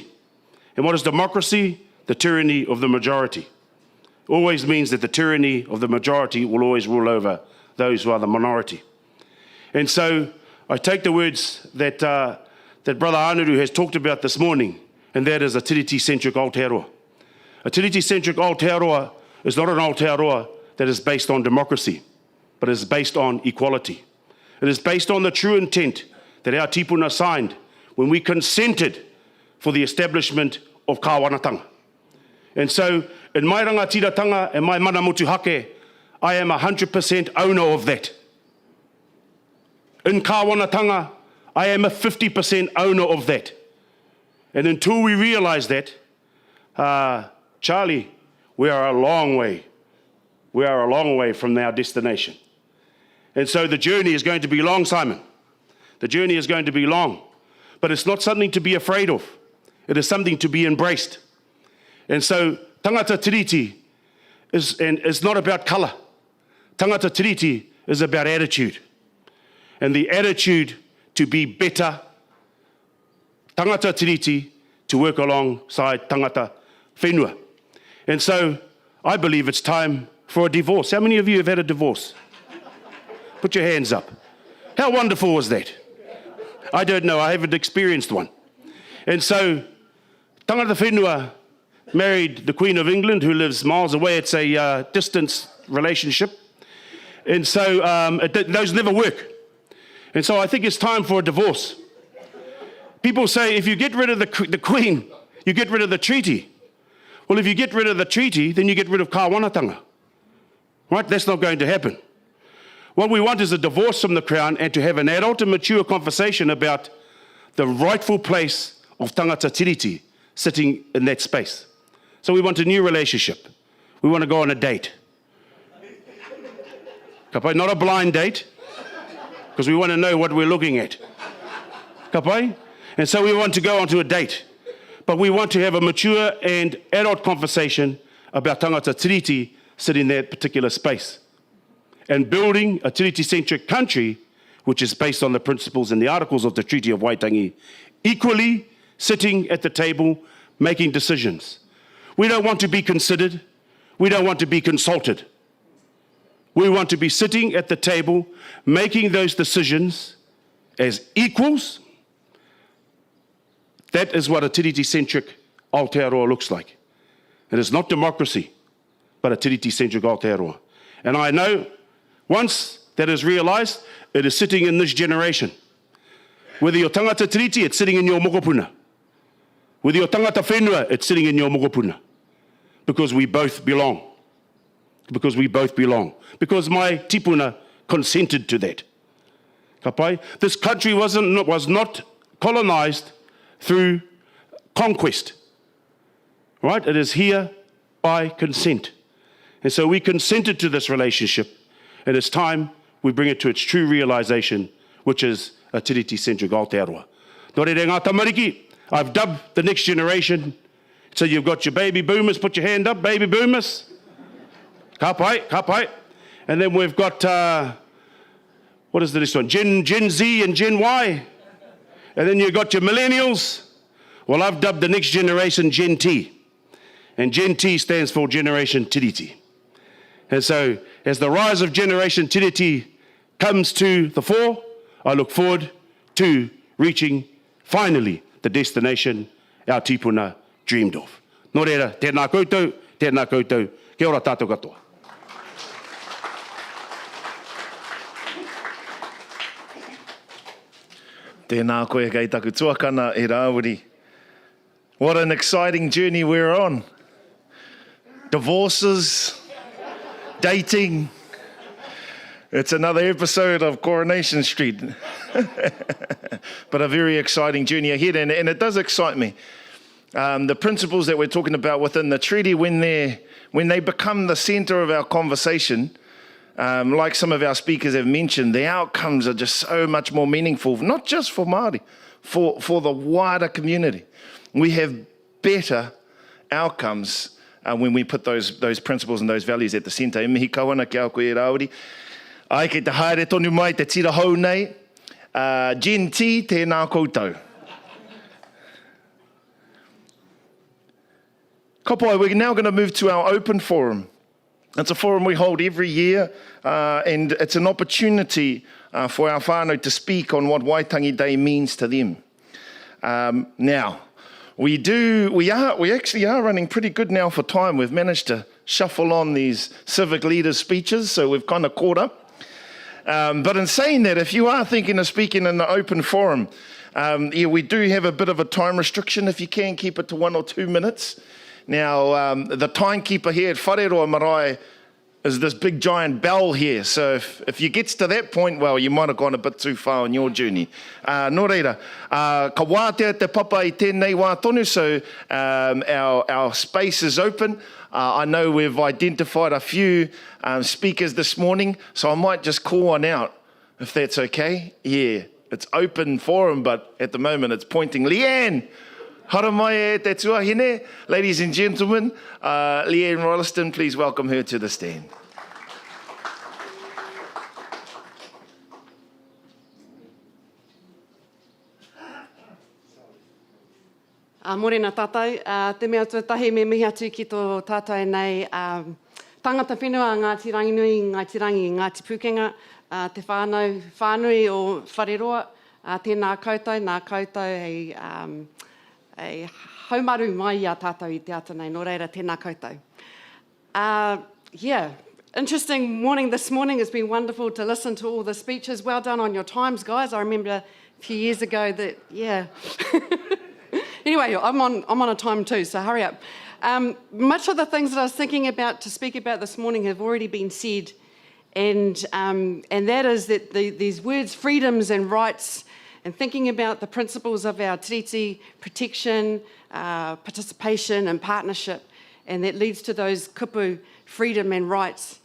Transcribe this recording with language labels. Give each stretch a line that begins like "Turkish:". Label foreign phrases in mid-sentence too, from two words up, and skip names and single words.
English: And what is democracy? The tyranny of the majority. Always means that the tyranny of the majority will always rule over those who are the minority. And so I take the words that Brother Anaru has talked about this morning, and that is a tiriti-centric Aotearoa. A tiriti-centric Aotearoa is not an Aotearoa that is based on democracy, but is based on equality. It is based on the true intent that our tipuna signed when we consented for the establishment of kāwanatanga. And so, in my rangatiratanga and my
Māori: mana motuhake,
English: I am 100% owner of that. In kāwanatanga, I am a 50% owner of that. And until we realize that, Charlie, we are a long way from our destination. And so the journey is going to be long, Simon. The journey is going to be long. But it's not something to be afraid of. It is something to be embraced. And so
Māori: tangata tiriti
English: is not about colour.
Māori: Tangata tiriti
English: is about attitude. And the attitude to be better.
Māori: Tangata tiriti
English: to work alongside
Māori: tangata whenua.
English: And so I believe it's time for a divorce. How many of you have had a divorce? Put your hands up. How wonderful was that? I don't know, I haven't experienced one. And so,
Māori: tangata whenua
English: married the Queen of England, who lives miles away. It's a distance relationship. And so, those never work. And so I think it's time for a divorce. People say, if you get rid of the Queen, you get rid of the treaty. Well, if you get rid of the treaty, then you get rid of kāwanatanga. Right? That's not going to happen. What we want is a divorce from the Crown and to have an adult and mature conversation about the rightful place of
Māori: tangata tiriti
English: sitting in that space. So we want a new relationship. We want to go on a date. Kapai, not a blind date, because we want to know what we're looking at. Kapai? And so we want to go onto a date. But we want to have a mature and adult conversation about
Māori: tangata tiriti
English: sitting in that particular space. And building a tiriti-centric country, which is based on the principles and the articles of the Treaty of Waitangi, equally sitting at the table, making decisions. We don't want to be considered. We don't want to be consulted. We want to be sitting at the table, making those decisions as equals. That is what a tiriti-centric Aotearoa looks like. It is not democracy, but a tiriti-centric Aotearoa. And I know, once that is realised, it is sitting in this generation. Whether you're
Māori: tangata tiriti,
English: it's sitting in your mokopuna. With your
Māori: tangata whenua,
English: it's sitting in your mokopuna. Because we both belong. Because we both belong. Because my tipuna consented to that.
Māori: Ka pai?
English: This country was not colonized through conquest. Right? It is here by consent. And so we consented to this relationship. And it's time we bring it to its true realization, which is a tiriti-centric Aotearoa.
Māori: Nō reira ngā tamariki,
English: I've dubbed the next generation. So you've got your baby boomers, put your hand up, baby boomers.
Māori: Ka pai, ka pai.
English: And then we've got, what is the next one? Gen Z and Gen Y. And then you've got your millennials. Well, I've dubbed the next generation Gen T. And Gen T stands for Generation Tiriti. And so, as the rise of Generation Tiriti comes to the fore, I look forward to reaching, finally, the destination our tipuna dreamed of.
Māori: Nō reira, tēnā koutou, kia ora tātou katoa. Tēnā koe kei taku tuakana e Rāwiri.
English: What an exciting journey we're on. Divorces, dating. It's another episode of Coronation Street. But a very exciting journey ahead, and it does excite me. The principles that we're talking about within the treaty, when they become the centre of our conversation, like some of our speakers have mentioned, the outcomes are just so much more meaningful, not just for Māori, for the wider community. We have better outcomes when we put those principles and those values at the centre.
Māori: E mihi kawana ki au koe e Rāwiri. Ai kei te haere tonu mai, te tira hou nei, Gen T, tēnā koutou. Ka pai,
English: we're now going to move to our open forum. It's a forum we hold every year, and it's an opportunity for our whānau to speak on what Waitangi Day means to them. Now, we actually are running pretty good now for time. We've managed to shuffle on these civic leaders' speeches, so we've kind of caught up. But in saying that, if you are thinking of speaking in the open forum, we do have a bit of a time restriction, if you can keep it to 1 or 2 minutes. Now, the timekeeper here at Whareroa Marae is this big giant bell here. So if you get to that point, well, you might have gone a bit too far on your journey.
Māori: Nō reira, ka wātea te papa I tēnei wā tonu,
English: so our space is open. I know we've identified a few speakers this morning, so I might just call one out, if that's okay. Yeah, it's open forum, but at the moment it's pointing.
Māori: Leanne! Hara mai e te tuahine.
English: Ladies and gentlemen, Leanne Rolliston, please welcome her to the stand.
Māori: Morena tātou, te mea tuatahi me mihi atu ki tō tātou nei tangata whenua Ngāti Ranginui, Ngāti Rangi, Ngāti Pukenga, te whānui o Whareroa, tēnā koutou, nā koutou hei haumaru mai a tātou I te ata nei, nō reira tēnā koutou.
English: Yeah, interesting morning this morning. It's been wonderful to listen to all the speeches. Well done on your times, guys. I remember a few years ago that, yeah. Anyway, I'm on a time too, so hurry up. Much of the things that I was thinking about to speak about this morning have already been said, and that is that these words, freedoms and rights, and thinking about the principles of our tiriti, protection, participation and partnership, and that leads to those kupu, freedom and rights.